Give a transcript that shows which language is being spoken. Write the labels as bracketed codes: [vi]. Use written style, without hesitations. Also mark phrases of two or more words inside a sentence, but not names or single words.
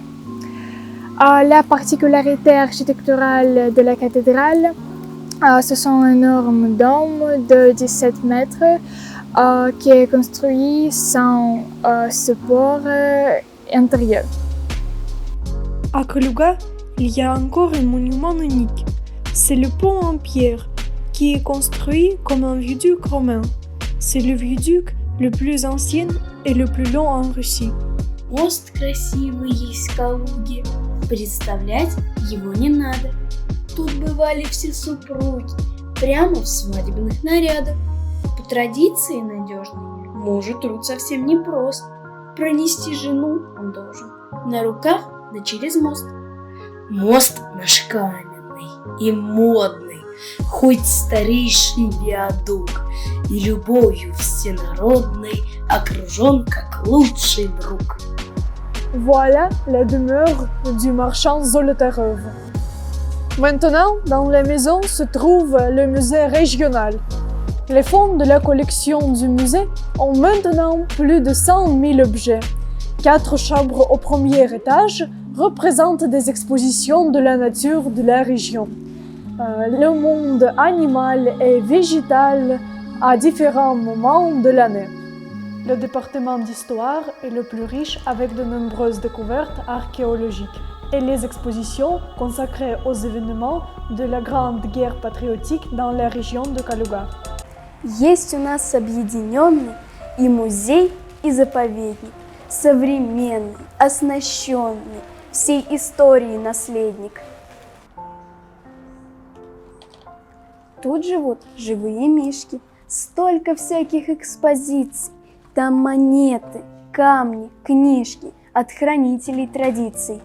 [fr] La particularité architecturale de la cathédrale, ce sont un énorme dôme de 17 mètres qui est construit sans support intérieure. À Kaluga, il y a encore un monument unique. C'est le pont en pierre, qui est construit comme un viaduc romain. C'est le viaduc le plus ancien et le plus long en Russie. [ru] Мост красивый есть в Калуге, представлять его не надо. Тут бывали все супруги, прямо в свадебных нарядах. По традиции надежный, мужу труд совсем непрост. Пронести жену он должен на руках да через мост. Мост наш каменный и модный, хоть старейший виадук, и любовью всенародной окружен как лучший друг. [fr] Voilà la demeure du marchand Zolotarev. Maintenant, dans la maison se trouve le musée régional. Les fonds de la collection du musée ont maintenant plus de 100 000 objets. 4 chambres au premier étage représentent des expositions de la nature de la région. Le monde animal et végétal à différents moments de l'année. Le département d'histoire est le plus riche avec de nombreuses découvertes archéologiques et les expositions consacrées aux événements de la Grande Guerre patriotique dans la région de Kaluga. [ru] Есть у нас объединенный и музей, и заповедник, современный, оснащенный, всей истории наследник. Тут живут живые мишки, столько всяких экспозиций, там монеты, камни, книжки от хранителей традиций.